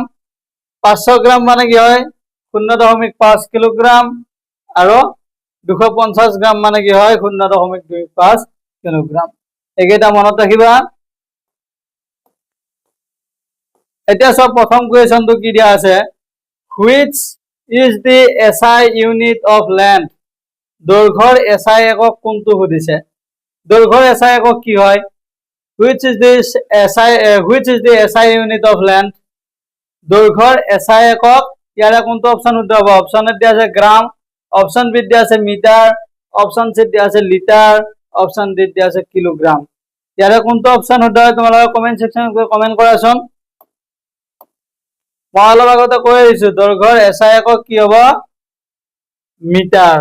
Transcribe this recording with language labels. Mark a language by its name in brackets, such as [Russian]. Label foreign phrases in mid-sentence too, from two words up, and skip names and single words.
[Assamese] 500 গ্ৰাম মানে কি হয় 0.5 কিলোগ্ৰাম আৰু 250 গ্ৰাম মানে কি হয় 0.25 কিলোগ্ৰাম। এইকেইটা মনত ৰাখিবা। এতিয়া সব প্ৰথম কুৱেশ্যনটো কি দিয়া আছে [English] which is the SI unit of length [Assamese] দৈৰ্ঘ্যৰ SI একক কোনটো সুধিছে। দৈৰ্ঘ্যৰ SI একক কি হয় [English] which is the SI unit of length [Assamese] দৈৰ্ঘ্যৰ SI একক ইয়াৰে কোনটো অপচন শুদ্ধ হ'ব। অপচনত দিয়া আছে গ্ৰাম, অপচন বি দিয়া আছে মিটাৰ, অপচন সি দিয়া আছে লিটাৰ, অপচন ডি দিয়া আছে কিলোগ্ৰাম। ইয়াৰে কোনটো অপচন শুদ্ধ হয় তোমালোকে কমেন্ট সেকশনত গৈ কমেন্ট কৰাচোন। মই অলপ আগতে কৈ আহিছো দৈৰ্ঘ্যৰ এছআই একক কি হ'ব মিটাৰ।